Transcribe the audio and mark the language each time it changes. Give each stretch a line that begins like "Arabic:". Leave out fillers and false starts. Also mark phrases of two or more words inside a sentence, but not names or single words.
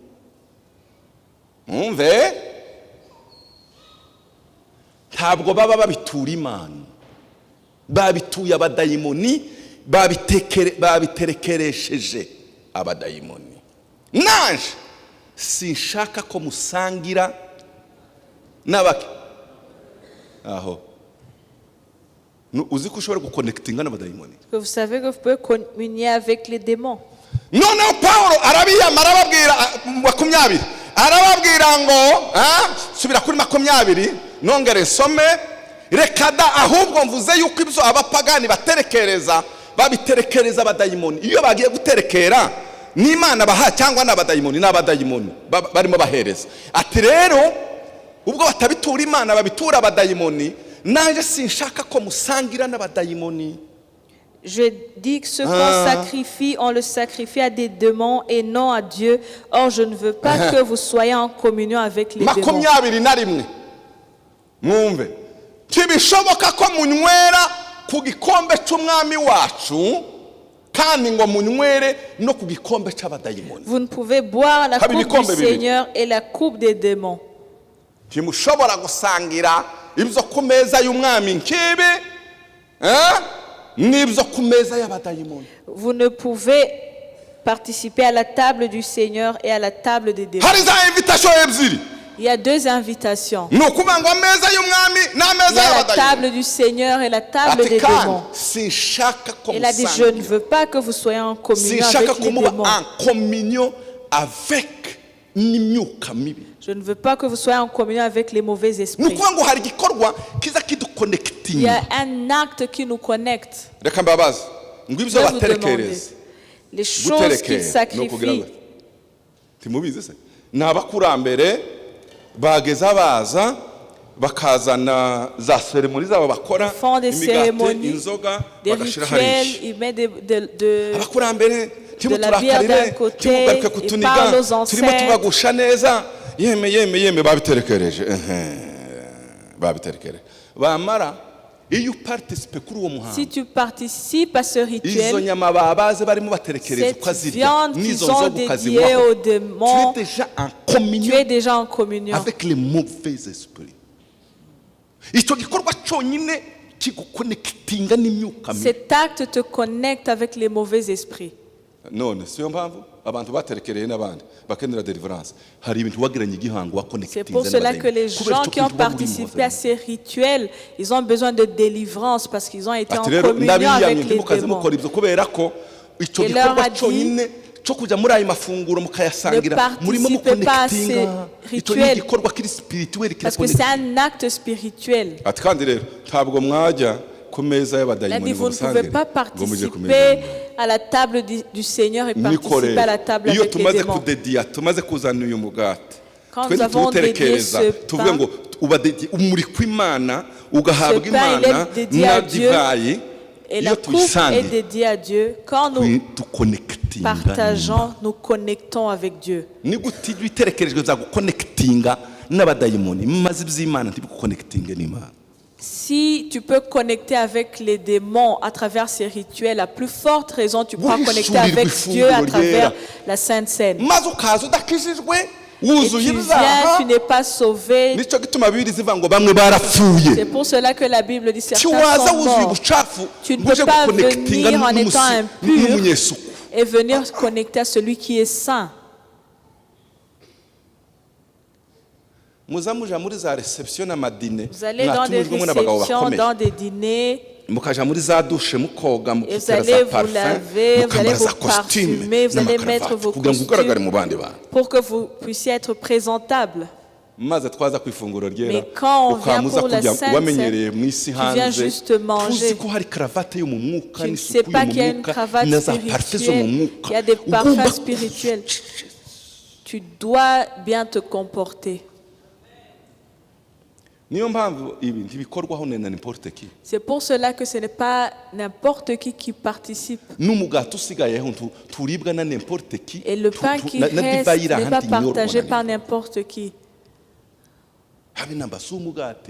Kinyarwanda: Mwumve ntabwo baba babitura Imana babituye abadayimoni babiterekeresheje abadayimoni. Naje sinshaka ko musangira n'abake aho uzi ko ushobora guconnectinga n'abadayimoni.
French: Que vous savez que vous pouvez communier avec les démons.
Kinyarwanda: Noneho Pawulo arabiyama arababwira 20 arababwira ngo subira kuri 20 nongere nsome reka da ahubwo mvuze yuko ibyo abapagani baterekereza babiterekereza abadayimoni. Iyo bagiye guterekera n'Imana baha cyangwa n'abadayimoni barimo bahereza. Ati rero ubwo batabitura Imana babitura abadayimoni naje sinshaka ko musangira n'abadayimoni.
French: Je dis que ce qu'on sacrifie, on le sacrifie à des démons et non à Dieu. Or, je ne veux pas que vous soyez en communion avec les démons.
Kinyarwanda: 21 mwumve kibishoboka ko munywera ku gikombe cy'umwami wacu kandi ngo munywere no ku gikombe cy'abadayimoni.
French: Vous ne pouvez boire la coupe du Seigneur et la coupe des démons.
Kinyarwanda: Timushobora gusangira ibyo ku meza y'umwami nkibi n'ibyo ku meza y'abadayimoni.
French: Vous ne pouvez participer à la table du Seigneur et à la table des démons.
Kinyarwanda: Hari za invitation ebyiri.
French: Il y a 2 invitations.
Kinyarwanda: Ni ukuvuga ngo ameza y'umwami
French: Il y
Kinyarwanda: n'ameza
French: a la
Kinyarwanda: y'abadayimoni.
French: table du Seigneur et la table des démons.
Kinyarwanda: Sinshaka ko
French: Il a dit, je ne veux pas que vous soyez en communion avec les démons. En communion avec
Kinyarwanda: n'imyuka mibi.
French: Je ne veux pas que vous soyez en communion avec les mauvais esprits.
Kinyarwanda: Nukuvuga ngo hari gikorwa kiza
French: Il y
Kinyarwanda: kiduconnectinga.
French: a un acte qui nous connecte.
Kinyarwanda: Reka mbabaza ngo
French: Je
Kinyarwanda: ibyo
French: vais vous demander.
Kinyarwanda: baterekereza
French: Les choses qu'ils sacrifient.
Kinyarwanda: timubizi se ni abakurambere bageza baza bakazana za seremoni zabo bakora
French: Font des cérémonies,
Kinyarwanda: inzoga
French: des
Kinyarwanda: bagashira
French: rituels,
Kinyarwanda: hariya.
French: ils mettent de
Kinyarwanda: Abakurambere
French: la bière d'un côté,
Kinyarwanda: timugaruke
French: ils
Kinyarwanda: kutuniga
French: parlent aux
Kinyarwanda: turimo
French: ancêtres.
Kinyarwanda: tubagusha neza yeme babiterekereje babiterekereje bamara iyo participe kuri uwo muhango.
French: Si tu participes à ce
Kinyarwanda: Izo
French: rituel,
Kinyarwanda: nyama babaze barimo baterekereza
French: cette
Kinyarwanda: ukazirya
French: viande
Kinyarwanda: n'izo
French: qu'ils ont
Kinyarwanda: nzoga
French: dédiée
Kinyarwanda: ukazinywaho.
French: aux démons, Tu es déjà en tu communion es déjà en communion. avec les mauvais esprits.
Kinyarwanda: Icyo gikorwa cyonyine kiguconnectinga n'imyuka mibi.
French: Cet acte te connecte avec les mauvais esprits.
Kinyarwanda: None siyo mpamvu abantu baterekereye n'abandi bakenera deliverance. Hari ibintu wagiranye igihango wa
French: C'est
Kinyarwanda: connectinga.
French: pour cela que les gens qui ont participé à ces rituels, ils ont besoin de délivrance parce qu'ils ont été en communion avec les démons.
Kinyarwanda: kubera ko icyo
French: Et leur
Kinyarwanda: gikorwa
French: a dit,
Kinyarwanda: cyonyine cyo kujya muri ayo mafunguro mukayasangira
French: ne
Kinyarwanda: murimo
French: participez pas à ces
Kinyarwanda: muconnectinga. Icyo ni
French: rituels.
Kinyarwanda: igikorwa kiri spirituel
French: Parce que c'est un acte spirituel.
Kinyarwanda: ati kandi rero ntabwo mwajya ku meza
French: Il a
Kinyarwanda: y'abadayimoni
French: dit,
Kinyarwanda: ngo
French: vous ne pouvez
Kinyarwanda: musangire
French: pas
Kinyarwanda: ngo mujye ku meza
French: participer à la table du Seigneur et participer à la table
Kinyarwanda: iyo
French: avec les
Kinyarwanda: tumaze
French: démons.
Kinyarwanda: kudediya tumaze kuzana uyu mugati
French: Quand
Kinyarwanda: twe
French: nous avons
Kinyarwanda: tuwuterekereza
French: dédié ce
Kinyarwanda: tuvuge
French: pain,
Kinyarwanda: ngo ubadediye umuri kw'Imana ugahabwa
French: Ce pain, il est
Kinyarwanda: Imana
French: dédié
Kinyarwanda: na
French: à Dieu.
Kinyarwanda: divayi
French: Et
Kinyarwanda: iyo
French: la coupe est
Kinyarwanda: tuyisangiye
French: dédiée à Dieu. Quand nous
Kinyarwanda: tuconnectinga
French: partageons, nous connectons avec Dieu.
Kinyarwanda: ni gute ibyo iterekerejwe za guconnectinga n'abadayimoni maze iby'Imana ntibiguconnectinge n'Imana.
French: Si tu peux connecter avec les démons à travers ces rituels, à plus forte raison, tu pourras Oui, connecter avec Dieu à travers la Sainte Seine.
Kinyarwanda: maze ukaza udakijijwe
French: Et
Kinyarwanda: wuzuye
French: tu viens,
Kinyarwanda: ibyaha
French: tu n'es pas sauvé.
Kinyarwanda: nicyo gituma bibiri zivuga ngo bamwe barapfuye.
French: C'est pour cela que la Bible dit certains
Kinyarwanda: Tiwaza
French: sont
Kinyarwanda: wuzuye
French: morts.
Kinyarwanda: ubucafu
French: Tu ne
Kinyarwanda: ngo uje
French: peux pas
Kinyarwanda: guconnectinga
French: venir en étant impur
Kinyarwanda: n'umunyesuku.
French: et venir connecter à celui qui est saint.
Kinyarwanda: muza muja muri za reception n'amadine
French: Vous allez dans des
Kinyarwanda: mwatumijwemo n'abagabo
French: réceptions,
Kinyarwanda: bakomeye
French: dans des dîners,
Kinyarwanda: mukaja muri za douche mukoga
French: et vous
Kinyarwanda: mukitera
French: allez
Kinyarwanda: za
French: vous
Kinyarwanda: parfum
French: laver, vous allez
Kinyarwanda: mukambara za
French: vous
Kinyarwanda: costume
French: parfumer, vous allez mettre vos
Kinyarwanda: kugira ngo ugaragare mu
French: costumes
Kinyarwanda: bandi bantu
French: pour que vous puissiez être présentable.
Kinyarwanda: maze twaza ku ifunguro ryera
French: Mais quand on vient
Kinyarwanda: ukamuza
French: pour la
Kinyarwanda: kujya
French: Sainte
Kinyarwanda: wamenyereye mu isi
French: tu viens
Kinyarwanda: hanze
French: juste manger.
Kinyarwanda: tuzi ko hari karavate yo mu mwuka
French: Tu ne sais
Kinyarwanda: n'isuku
French: pas
Kinyarwanda: yo mu
French: qu'il y a une
Kinyarwanda: mwuka
French: cravate
Kinyarwanda: na za parfum zo mu
French: spirituelle,
Kinyarwanda: mwuka
French: qu'il y a des
Kinyarwanda: Ugomba-
French: parfums spirituels. Tu dois bien te comporter.
Kinyarwanda: niyo mpamvu ibi ntibikorwaho na
French: n'importe qui C'est pour cela que ce n'est pas n'importe qui participe.
Kinyarwanda: n'umugati usigayeho turibwa na
French: n'importe qui Et le pain qui
Kinyarwanda: na
French: reste
Kinyarwanda: divayi iri
French: n'est pas
Kinyarwanda: ahandi inyorwa
French: partagé
Kinyarwanda: na
French: par
Kinyarwanda: nini.
French: n'importe qui.
Kinyarwanda: habe namba si umugati